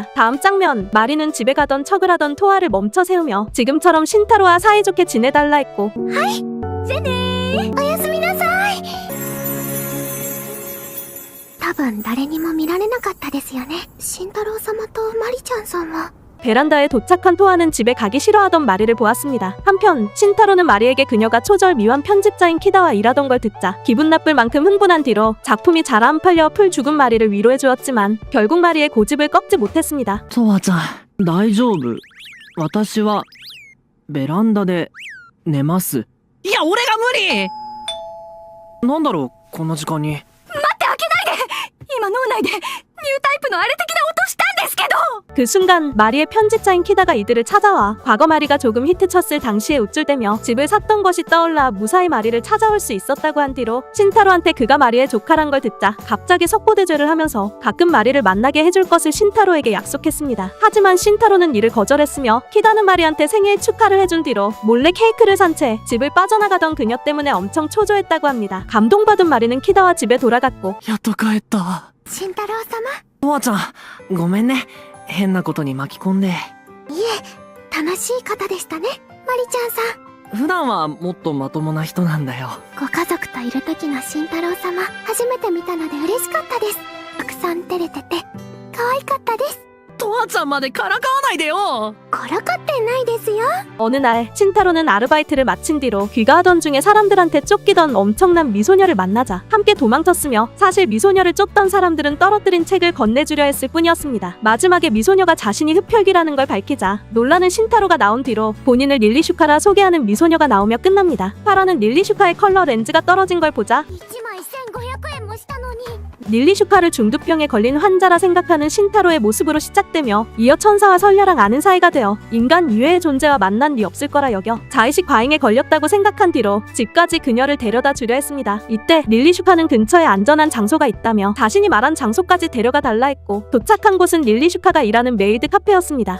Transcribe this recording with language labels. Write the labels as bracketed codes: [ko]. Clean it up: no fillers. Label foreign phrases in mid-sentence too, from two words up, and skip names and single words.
[ko] 다음 장면, 마리는 집에 가던 척을 하던 토아를 멈춰 세우며 지금처럼 신타로와 사이좋게 지내달라 했고 [ja] おやすみなさい。多分誰にも見られなかったですよね。慎太郎様とマリちゃんさんは。 [ko] 베란다에 도착한 토아는 집에 가기 싫어하던 마리를 보았습니다. 한편 신타로는 마리에게 그녀가 초절 미완 편집자인 키다와 일하던 걸 듣자 기분 나쁠 만큼 흥분한 뒤로 작품이 잘 안 팔려 풀 죽은 마리를 위로해 주었지만 결국 마리의 고집을 꺾지 못했습니다. [ja] トワちゃん大丈夫？私はベランダで寝ます。いや俺が無理。なんだろうこんな時間に。今脳内でニュータイプのあれ的な音したんですけど。 [ko] 그 순간 마리의 편집자인 키다가 이들을 찾아와 과거 마리가 조금 히트쳤을 당시에 우쭐대며 집을 샀던 것이 떠올라 무사히 마리를 찾아올 수 있었다고 한 뒤로 신타로한테 그가 마리의 조카란 걸 듣자 갑자기 석고대죄를 하면서 가끔 마리를 만나게 해줄 것을 신타로에게 약속했습니다. 하지만 신타로는 이를 거절했으며 키다는 마리한테 생일 축하를 해준 뒤로 몰래 케이크를 산 채 집을 빠져나가던 그녀 때문에 엄청 초조했다고 합니다. 감동받은 마리는 키다와 집에 돌아갔고 [ja] やっと帰った。慎太郎様。トワちゃんごめんね、変なことに巻き込んで。いえ、楽しい方でしたね、マリちゃんさん。普段はもっとまともな人なんだよ。ご家族といる時の慎太郎様、初めて見たので嬉しかったです。たくさん照れてて可愛かったです。トワちゃんまでからかわないでよ。からかってないですよ。 [ko] 어느 날 신타로는 아르바이트를 마친 뒤로 귀가하던 중에 사람들한테 쫓기던 엄청난 미소녀를 만나자 함께 도망쳤으며 사실 미소녀를 쫓던 사람들은 떨어뜨린 책을 건네주려 했을 뿐이었습니다. 마지막에 미소녀가 자신이 흡혈귀라는 걸 밝히자 놀라는 신타로가 나온 뒤로 본인을 릴리슈카라 소개하는 미소녀가 나오며 끝납니다. 파라는 릴리슈카의 컬러 렌즈가 떨어진 걸 보자 [ja] 1 枚1500円もしたのに。 [ko] 릴리슈카를 중두병에 걸린 환자라 생각하는 신타로의 모습으로 시작되며 이어 천사와 설녀랑 아는 사이가 되어 인간 이외의 존재와 만난 리 없을 거라 여겨 자의식 과잉에 걸렸다고 생각한 뒤로 집까지 그녀를 데려다 주려 했습니다. 이때 릴리슈카는 근처에 안전한 장소가 있다며 자신이 말한 장소까지 데려가 달라 했고 도착한 곳은 릴리슈카가 일하는 메이드 카페였습니다.